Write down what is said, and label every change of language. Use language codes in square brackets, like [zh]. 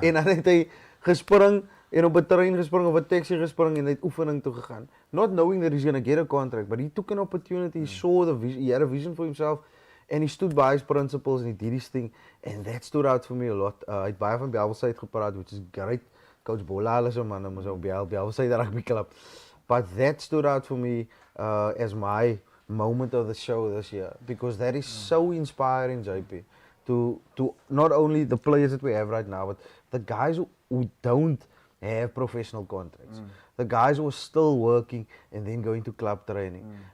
[af] En dan het hy gespring en op 'n terrein gespring of 'n taxi gespring en het oefening toe gegaan. [en] Not knowing that he's going to get a contract, but he took an opportunity, he saw the vision, he had a vision for himself and he stood by his principles and he did his thing and that stood out for me a lot. [af] Hy het baie van Bellville Suid gepraat, [en] which is great. [af] Coach Bola is 'n man, ons op Bellville Suid rugby club. [en] But that stood out for me as my moment of the show this year because that is so inspiring, JP. To not only the players that we have right now, but the guys who don't have professional contracts, the guys who are still working and then going to club training.